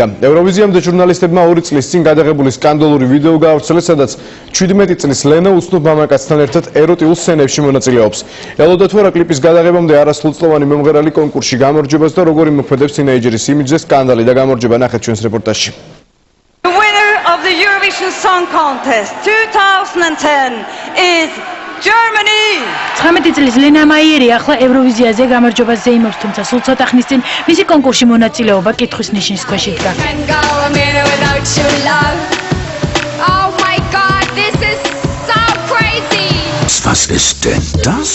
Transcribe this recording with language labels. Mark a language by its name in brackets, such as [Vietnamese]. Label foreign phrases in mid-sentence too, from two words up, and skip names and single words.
[Georgian] ევროვიზიამდე ჟურნალისტებმა 2 წლის წინ გადაღებული სკანდალური ვიდეო გაავრცელეს, სადაც 17 წლის ლენა უცნობ მამაკაცთან ერთად ეროტიულ სცენებში მონაწილეობს. ელოდათ ვარა კლიპის გადაღებამდე არასრულწლოვანი მომღერალი კონკურსში გამარჯვებას და როგორი მოქმედებს თინეიჯერის იმიჯზე სკანდალი და გამარჯვება ნახეთ ჩვენს რეპორტაჟში. [English] The winner of the Eurovision Song Contest 2010 is Germany. [Georgian] 19 წლის ლენა მაიერი ახლა ევროვიზიაზე გამარჯვებას ზეიმობს, თუმცა სულ ცოტა ხნის წინ მისი კონკურსში მონაწილეობა კითხვის ნიშნის ქვეშ იდგა. [German] Was ist denn das?